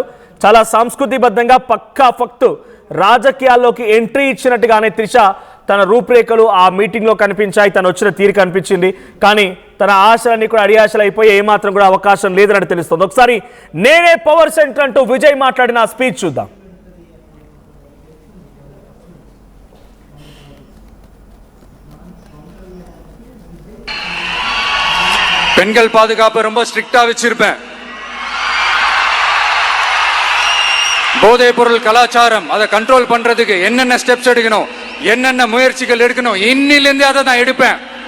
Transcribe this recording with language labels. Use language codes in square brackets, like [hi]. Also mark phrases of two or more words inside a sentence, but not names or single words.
[te] చాలా సంస్కృతిబద్ధంగా పక్కా ఫక్తు రాజకీయాల్లోకి ఎంట్రీ ఇచ్చినట్టుగానే త్రిష తన రూపురేఖలు ఆ మీటింగ్లో కనిపించాయి. తను వచ్చిన తీరు కనిపించింది. కానీ తన ఆశలన్నీ కూడా అడియాశలు అయిపోయి ఏమాత్రం కూడా అవకాశం లేదని తెలుస్తుంది. ఒకసారి నేనే [en] power center [te] అంటూ విజయ్ మాట్లాడిన ఆ స్పీచ్ చూద్దాం. [ta] பெண்கள் பாதுகாப்பு ரொம்ப ஸ்ட்ரிக்டா வச்சிருப்பேன். போதைப் பொருள் கலாச்சாரம் அதை கண்ட்ரோல் பண்றதுக்கு என்னென்ன ஸ்டெப்ஸ் எடுக்கணும், என்னென்ன முயற்சிகள் எடுக்கணும், இன்னிலிருந்து அதை நான் எடுப்பேன்.